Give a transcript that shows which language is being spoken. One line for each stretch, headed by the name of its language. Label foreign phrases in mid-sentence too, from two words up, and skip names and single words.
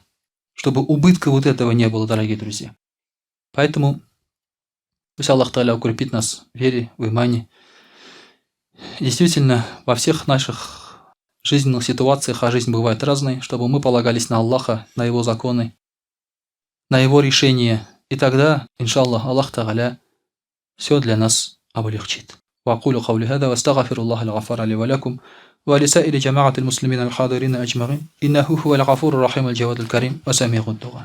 Russian: Чтобы убытка вот этого не было, дорогие друзья. Поэтому пусть
Arabic: الله تعالى
Russian: укрепит нас в вере, в имане. Действительно, во всех наших жизненных ситуациях, а жизнь бывает разной, чтобы мы полагались на Аллаха, на Его законы, на Его решения. И тогда, иншаллах,
Arabic: الله تعالى
Russian: все для нас облегчит.
Arabic: وأقول قولي هذا واستغفر الله الغفار لي ولكم ولسائر جماعة المسلمين الحاضرين أجمعين إنه هو الغفور الرحيم الجواد الكريم وسميع الدعاء.